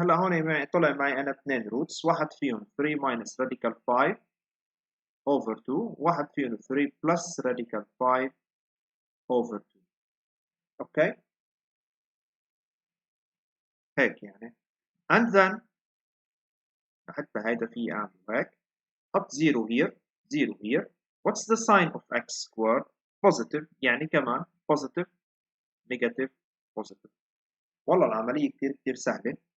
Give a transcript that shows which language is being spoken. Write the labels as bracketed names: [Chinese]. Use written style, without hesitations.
[Arabic] هلا هون طلع معي انا 2 روتس، واحد فيهم [English] 3 minus radical 5 over 2، [Arabic] واحد فيهم [English] 3 plus radical 5 over 2. [Arabic] اوكي هيك يعني. [English] and then [Arabic] حتى هيدا في اعمل هيك، حط [English] 0 here 0 here. what's the sign of x squared؟ positive، [Arabic] يعني كمان [English] positive negative positive. [Arabic] والله العملية كتير كتير سهلة.